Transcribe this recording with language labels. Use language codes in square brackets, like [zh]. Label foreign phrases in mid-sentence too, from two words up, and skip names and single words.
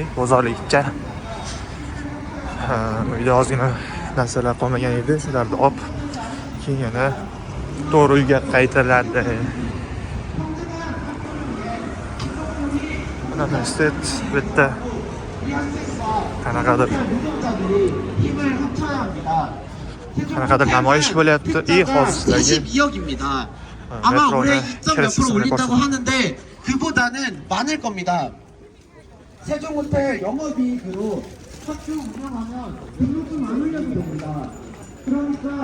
[uz] Bozorlikcha uyda ozgina narsalar qolmagan edi, shularni olib keyin yana to'g'ri uyga qaytariladi. Mana stet bitta qanaqadir namoyish bo'lyapti. Hozir sizlarga [ko] 22억입니다. 아마 올해 2.몇% 올린다고 하는데 그보다는 많을 겁니다. 세종호텔 영업이익으로 학교 운영하면 등록금 안 올려도 됩니다. 그러니까